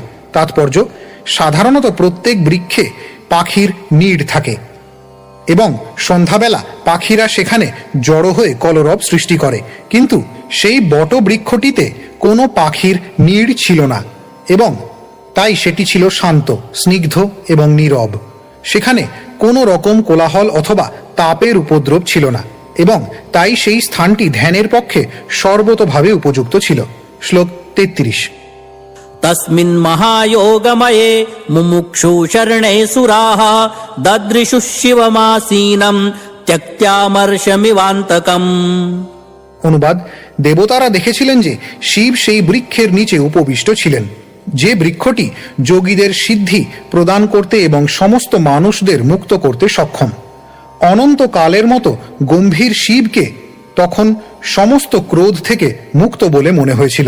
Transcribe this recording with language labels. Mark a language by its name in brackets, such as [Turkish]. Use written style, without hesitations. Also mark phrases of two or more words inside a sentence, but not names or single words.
[Bangla] তাৎপর্য: সাধারণত প্রত্যেক বৃক্ষে পাখির নীড় থাকে এবং সন্ধ্যাবেলা পাখিরা সেখানে জড়ো হয়ে কলরব সৃষ্টি করে, কিন্তু সেই বটবৃক্ষটিতে কোনো পাখির নীড় ছিল না এবং তাই সেটি ছিল শান্ত, স্নিগ্ধ এবং নীরব। সেখানে কোনো রকম কোলাহল অথবা তাপের উপদ্রব ছিল না এবং তাই সেই স্থানটি ধ্যানের পক্ষে সর্বতোভাবে উপযুক্ত ছিল। শ্লোক 33। [Sanskrit] तस्मिन् महायोगमये मुमुक्षु शरणे सुराः ददृशुः शिवमासीनं त्यक्त्यामर्षमिवान्तकम्। [Bangla] অনুবাদ: দেবতারা দেখেছিলেন যে শিব সেই বৃক্ষের নিচে উপবিষ্ট ছিলেন, যে বৃক্ষটি যোগীদের সিদ্ধি প্রদান করতে এবং সমস্ত মানুষদের মুক্ত করতে সক্ষম। অনন্তকালের মতো গম্ভীর শিবকে তখন সমস্ত ক্রোধ থেকে মুক্ত বলে মনে হয়েছিল।